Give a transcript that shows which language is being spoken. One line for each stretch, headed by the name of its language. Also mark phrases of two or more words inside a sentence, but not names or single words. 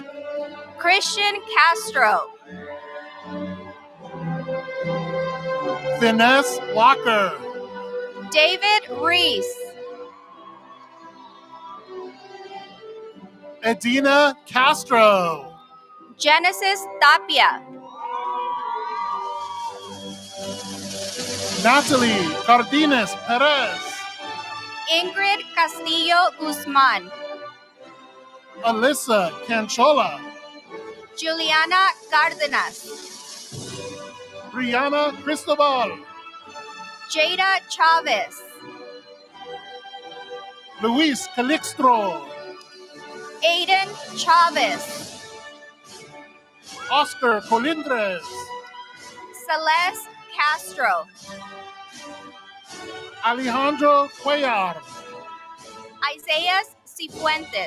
Spanish: Christian Castro. Finesse Walker. David Reese. Edina Castro. Genesis Tapia. Natalie Cardenas Perez. Ingrid Castillo Guzman. Alyssa Canchola. Juliana Cárdenas. Brianna Cristobal. Jada Chavez. Luis Calixtro. Aiden Chavez, Oscar Colindres. Celeste Castro, Alejandro Cuellar. Isaiah Cifuentes,